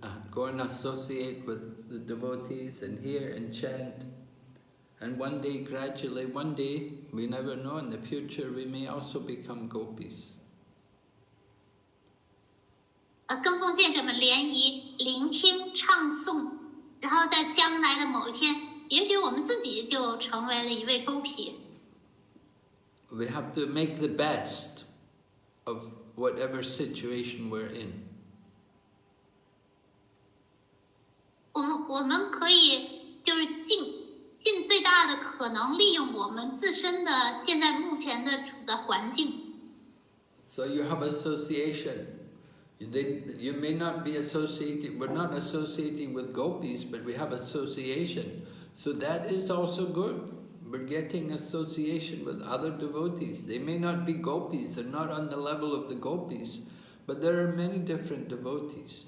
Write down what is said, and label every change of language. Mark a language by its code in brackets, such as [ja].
[en] Go and associate with the devotees and hear and chant. And one day, gradually, one day, we never know, in the future we may also become Gopis. [zh] 跟奉献者们联谊、聆听、唱诵，然后在将来的某一天，也许我们自己就成为了一位Gopi。 [en] We have to make the best of whatever situation we're in. [zh] 我们可以就是尽最大的可能利用我们自身的现在目前的处的环境。 [en] So you have association. You may not be associated, we're not associating with gopis, but we have association. So that is also good. We're getting association with other devotees. They may not be gopis, they're not on the level of the gopis, but there are many different devotees.